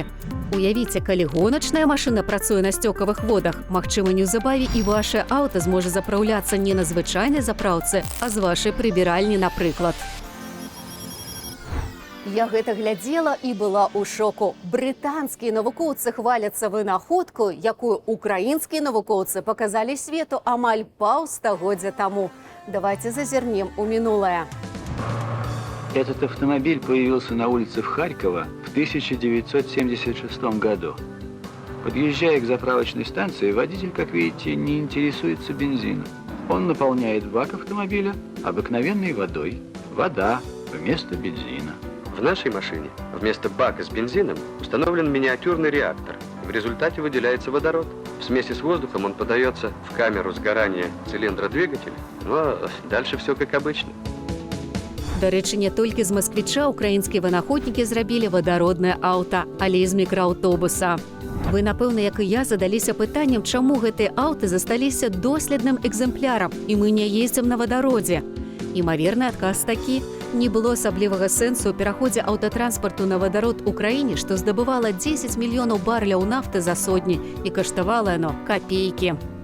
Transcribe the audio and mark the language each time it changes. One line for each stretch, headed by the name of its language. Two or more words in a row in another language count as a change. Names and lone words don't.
Belarusian: Уявіце, калі гоначная машына працуе на сцёкавых водах, магчыма, неўзабаве і ваше аўта зможа запраўляцца не на звычайнай запраўцы, а з вашай прыбіральні, напрыклад. Я гэта глядзела і была ў шоку. Брытанскія навукоўцы хваляцца вынаходку, якую украінскія навукоўцы паказалі свету амаль паўстагоддзя таму. Давайте зазірнем у мінулае.
Russian: Этот автомобиль появился на улицах Харькова в 1976 году. Подъезжая к заправочной станции, водитель, как видите, не интересуется бензином. Он наполняет бак автомобиля обыкновенной водой. Вода вместо бензина. В нашей машине вместо бака с бензином установлен миниатюрный реактор. В результате выделяется водород. В смеси с воздухом он подается в камеру сгорания цилиндра двигателя. Ну а дальше все как обычно.
Belarusian: Дарэчы, не толькі з масквіча украінскія вынаходнікі зрабілі вадароднае аўта, але і з мікрааўтобуса. Вы, напэўна, як і я, задаліся пытаннем, чаму гэтыя аўты засталіся доследным экземплярам, і мы не ездзім на вадародзе. Імаверны адказ такі: не было асаблівага сэнсу ў пераходзе аўтатранспарту на вадарод у краіне, што здабывала 10 мільёнаў барэляў нафты за сотні, і каштавала яно капейкі.